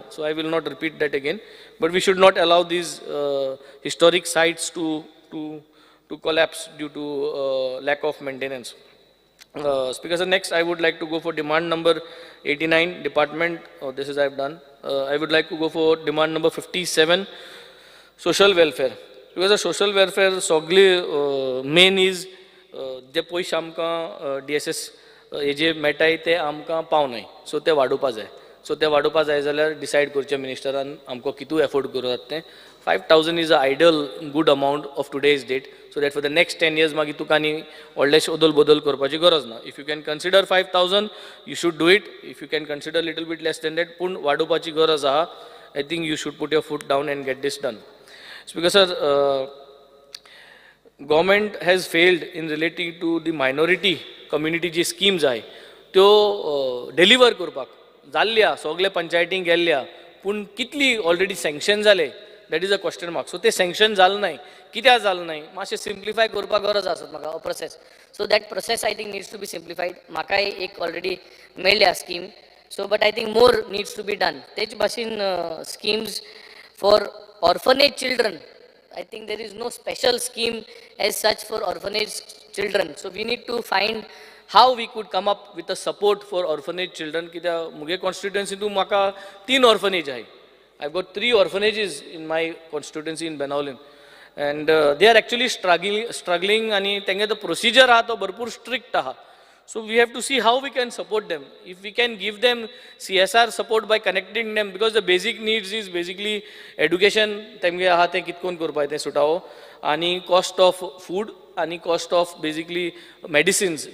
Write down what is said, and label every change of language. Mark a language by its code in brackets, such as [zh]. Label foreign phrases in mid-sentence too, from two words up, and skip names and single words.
[en] So I will not repeat that again. But we should not allow these historic sites to collapse due to lack of maintenance. Speaker Sir, next I would like to go for demand number 89, department, this is I have done. I would like to go for demand number 57, social welfare. Because the social welfare, sogli main is, [kok] जे पयशे आमकां DSS हे जे मेळटाय ते आमकां पावनाय, सो ते वाडोवपा जाय. सो ते वाडोवपा जाय जाल्यार डिसायड करचें मिनिस्टरान आमकां कितू एफोर्ड करतात तें. [en] 5,000 is an ideal good amount of today's date, so that for the next 10 years [kok] मागीर तुका आनी व्हडलेशें ओदल बदल करपाची गरज ना. [en] If you can consider 5,000, you should do it. If you can consider little bit less than that, [kok] पूण वाडोवपाची गरज आहा. [en] I think you should put your foot down and get this done. Speaker sir, government has failed in relating to the minority community [kok] जी schemes आहे त्यो deliver करपाक. जाल्ल्या सगळे पंचायतींक गेल्ल्या पूण कितली ऑलरेडी सँक्शन जाले [en] that is a question mark. [kok] सो ते सँक्शन जालें नाही, कित्याक जालें नाही मातशें सिम्प्लिफाय करपाक गरज आसा म्हाका [en] a process. So that process I think needs to be simplified. [kok] म्हाकाय एक already मेळ्ळ्या scheme. [en] So but I think more needs to be done. [kok] तेच भाशेन [en] schemes for orphanage children. I think there is no special scheme as such for orphanage children. So we need to find how we could come up with a support for orphanage children. [kok] कित्याक मुगे constituency म्हाका 3 orphanage आहाय. [en] I've got 3 orphanages in my constituency in Benaulim. And they are actually struggling and the procedure is very strict. So we have to see how we can support them. If we can give them CSR support by connecting them, because the basic needs is basically education, and cost of food, and cost of basically medicines.